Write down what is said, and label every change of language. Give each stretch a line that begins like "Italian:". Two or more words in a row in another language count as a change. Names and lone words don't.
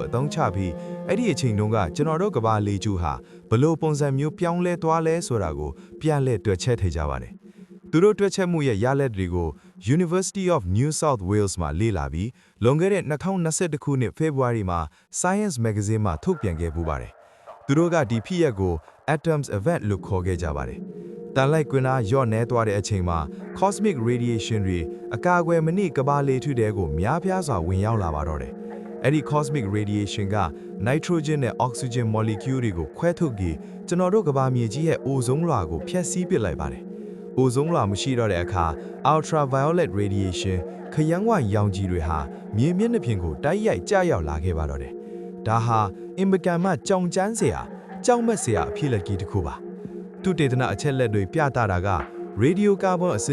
Burmese: အသုံးချပြီးအဲ့ဒီအချိန်တုန်းကကျွန်တော်တို့ကမ္ဘာလေကျူဟာဘလို့ပုံစံမျိုးပြောင်းလဲသွားလဲဆိုတာကိုပြန်လည်တွက်ချက်ထည့်ကြပါတယ်သူတို့တွက်ချက်မှုရဲ့ရလဒ်တွေကို University of New South Wales မှာလေ့လာပြီးလွန်ခဲ့တဲ့2021ခုနှစ် February မှာ Science Magazine မှာထုတ်ပြန်ခဲ့ပူပါတယ်သူတို့ကဒီဖြစ်ရပ်ကို Atoms Event လို့ခေါ်ခဲ့ကြပါတယ်တန်လိုက်ကွင်းအားရော့နဲသွားတဲ့အချိန်မှာ cosmic radiation တွေအကာအကွယ်မနစ်ကဘာလေထုတဲကိုများပြားစွာဝင်ရောက်လာပါတော့တယ်။အဲ့ဒီ
English: cosmic radiation
Burmese: က nitrogen နဲ့
English: oxygen molecule
Burmese: တွေကိုခွဲထုတ်ပြီးကျွန်တော်တို့ကဘာမြေကြီးရဲ့အိုဇုံးလွှာကိုဖျက်ဆီးပစ်လိုက်ပါတယ်။အိုဇုံးလွှာမရှိတော့တဲ့အခါ
English: ultraviolet radiation
Burmese: ခရမ်းဝရောင်ကြီးတွေဟာမြေမျက်နှာပြင်ကိုတိုက်ရိုက်ကျရောက်လာခဲ့ပါတော့တယ်။ဒါဟာအင်မကန်မှကြောင်ကျန်းစရာကြောက်မက်စရာအဖြစ်လက်ကြီးတစ်ခုပါ။သူတေသနအချက်လက်တွေပြသတာကရေဒီယိုကာဗွန်အဆ